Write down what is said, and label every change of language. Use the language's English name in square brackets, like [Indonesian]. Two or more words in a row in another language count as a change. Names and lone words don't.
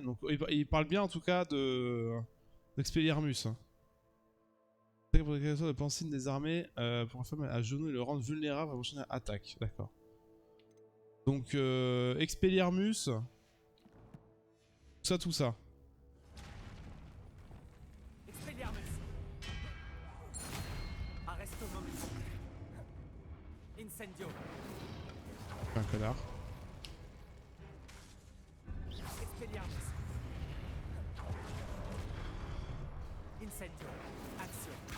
[French] Donc il parle bien en tout cas d'Expelliarmus. Pour les créatures de Pansine désarmées, pour une femme à genoux et le rendre vulnérable à la prochaine attaque. D'accord. Donc Expelliarmus. Tout ça. Expelliarmus. Arresto Momus. Incendio. Un connard. Expelliarmus. Incendio. Action.